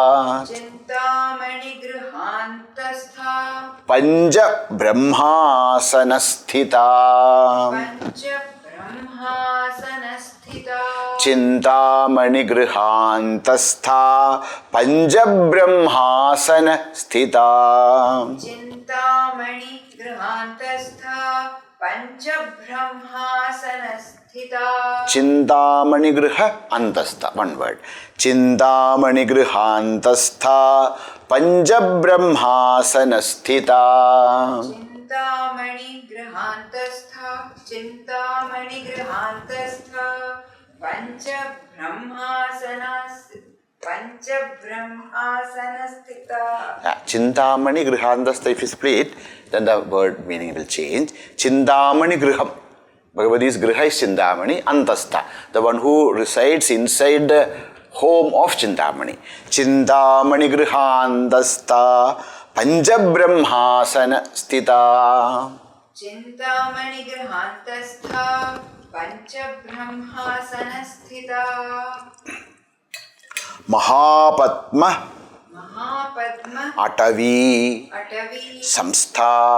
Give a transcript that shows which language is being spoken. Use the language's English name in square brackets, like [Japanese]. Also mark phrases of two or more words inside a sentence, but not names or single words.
[Sanskrit] പഞ്ചബ്രഹ്മാസനസ്ഥിതാ ചിന്താമണിഗൃഹാന്തസ്ഥാ പഞ്ചബ്രഹ്മാസന സ്ഥിതാ ചിന്താമണിഗൃഹ അന്തസ്ഥ [English] one word [Sanskrit] ചിന്താമണിഗൃഹാന്തസ്ഥാ പഞ്ചബ്രഹ്മാസന സ്ഥിതാ चिन्तामणिगृहान्तस्थ पञ्चब्रह्मासनस्थिता. चिन्तामणिगृहान्तस्थ, [English] if you split, then the word meaning will change. [Sanskrit] चिन्तामणिगृहम्. [English] Bhagavadi's Griha is Chintamani, Antastha, the one who resides inside the home of Chintamani. [Sanskrit] चिन्तामणिगृहान्तस्थ, पञ्चब्रह्मासन स्थिता. चिन्तामणिगृहान्तस्था पञ्चब्रह्मासनस्थिता. महापद्म अटवी संस्था.